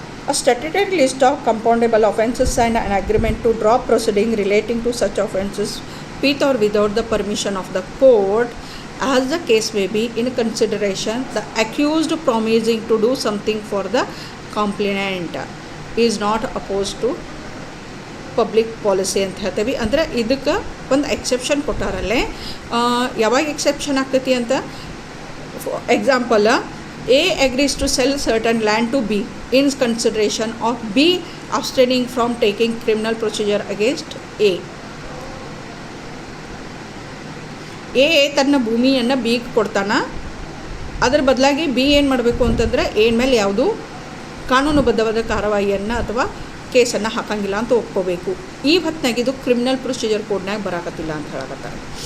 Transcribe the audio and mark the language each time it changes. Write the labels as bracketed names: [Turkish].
[English] A statutory list of compoundable offences and an agreement to drop proceeding relating to such offences with or without the permission of the court, as the case may be, in consideration the accused promising to do something for the complainant is not opposed to public policy [Kannada] ಅಂತ ಹೇಳ್ತೇವೆ. ಅಂದರೆ ಇದಕ್ಕೆ ಒಂದು exception ಕೊಟ್ಟಾರಲ್ಲೇ. ಯಾವಾಗ exception ಆಗ್ತೈತಿ ಅಂತ, [English] Example, A agrees to sell certain land to B in consideration of B abstaining from taking criminal procedure against A. [Kannada] A ತನ್ನ ಭೂಮಿಯನ್ನು ಬಿಗೆ ಕೊಡ್ತಾನ, ಅದರ ಬದಲಾಗಿ ಬಿ ಏನು ಮಾಡಬೇಕು ಅಂತಂದರೆ ಎ ಮೇಲೆ ಯಾವುದು ಕಾನೂನುಬದ್ಧವಾದ ಕಾರ್ಯವಾಹಿಯನ್ನು ಅಥವಾ ಕೇಸನ್ನು ಹಾಕಂಗಿಲ್ಲ ಅಂತ ಒಪ್ಕೋಬೇಕು. ಈ ಹೊತ್ತಿನಾಗ ಇದು ಕ್ರಿಮಿನಲ್ ಪ್ರೊಸೀಜರ್ ಕೋಡ್ನಾಗ ಬರಾಕತ್ತಿಲ್ಲ ಅಂತ ಹೇಳಕತ್ತಾರೆ.